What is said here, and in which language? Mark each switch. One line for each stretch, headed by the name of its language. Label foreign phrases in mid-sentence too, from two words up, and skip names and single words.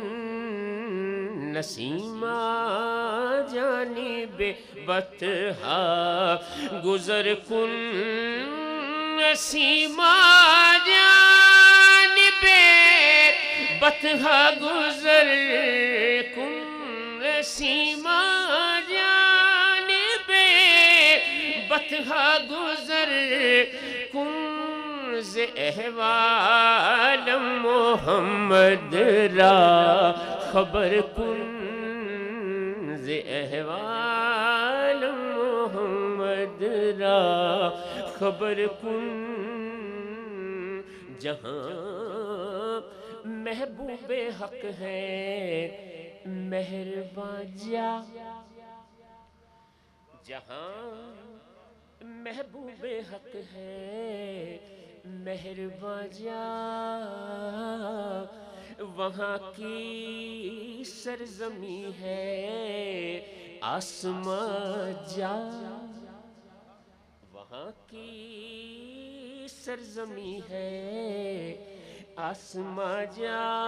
Persian: نسیمہ جانب بطحا گزر کن، نسیمہ جانب بطحا گزر کن، نسیمہ جانب بطحا گزر کن، ز احوال محمد را خبر کن، ز احوال محمد را خبر کن،
Urdu: جہاں محبوب حق ہے مہرباں جا، جہاں محبوب حق ہے مہرباں جا، وہاں کی سرزمی ہے آسماں جا، وہاں کی سرزمی ہے آسماں جا،